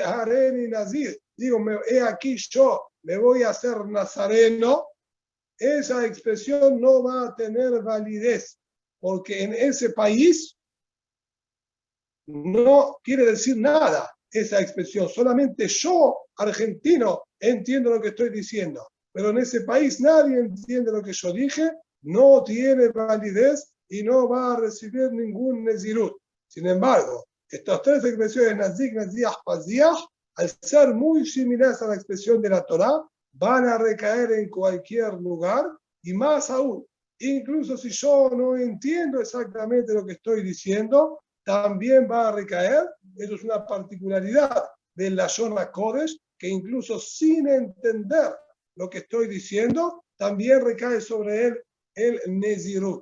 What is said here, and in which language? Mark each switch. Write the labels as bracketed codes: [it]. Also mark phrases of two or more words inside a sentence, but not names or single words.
[he] הריני נזיר, [es] digo, he aquí yo me voy a hacer nazareno, esa expresión no va a tener validez, porque en ese país no quiere decir nada esa expresión, solamente yo, argentino, entiendo lo que estoy diciendo, pero en ese país nadie entiende lo que yo dije, no tiene validez y no va a recibir ningún nezirut. Sin embargo, estas tres expresiones, [he] נזיק נזיח פזיח, [es] al ser muy similares a la expresión de la Torá, van a recaer en cualquier lugar y más aún, incluso si yo no entiendo exactamente lo que estoy diciendo, también va a recaer. Eso es una particularidad de la [he] לשון הקודש, [es] que incluso sin entender lo que estoy diciendo, también recae sobre él el Nezirut.